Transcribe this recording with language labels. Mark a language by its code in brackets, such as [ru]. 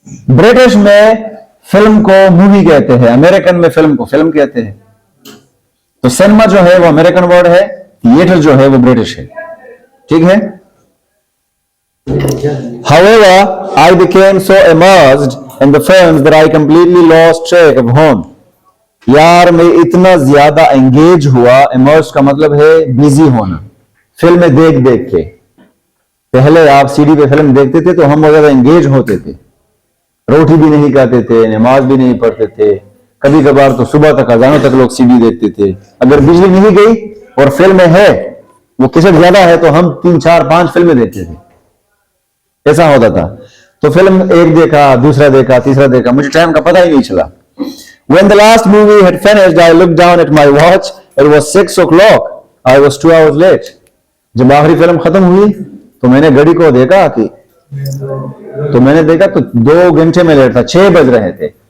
[hi] British में film को movie कहते हैं, अमेरिकन में फिल्म को फिल्म कहते हैं। तो सिनेमा जो है वो अमेरिकन वर्ड है, थिएटर जो है वो ब्रिटिश है। ठीक है, [en] however I became so immersed in the films that I completely lost track of home. [hi] यार मैं इतना ज्यादा एंगेज हुआ, इमर्स का मतलब है बिजी होना, फिल्में देख देख के। पहले आप सीडी पे फिल्म देखते थे तो हम बहुत ज्यादा एंगेज होते थे, रोटी भी नहीं खाते थे, नमाज भी नहीं पढ़ते थे, कभी कभार तो सुबह तक अजानों तक लोग सीडी देखते थे। अगर बिजली नहीं गई और फिल्म है वो किसक ज्यादा है तो हम 3-4-5 फिल्में देखते थे, ऐसा होता था। तो फिल्म एक देखा, दूसरा देखा, तीसरा देखा, मुझे टाइम का पता ही नहीं चला। [en] When the last movie had finished, I looked down at my watch. It was 6 o'clock. I was 2 hours late. [hi] जब आखिरी फिल्म खत्म हुई तो मैंने घड़ी को देखा कि तो 2 घंटे में लेट था, 6 बज रहे थे।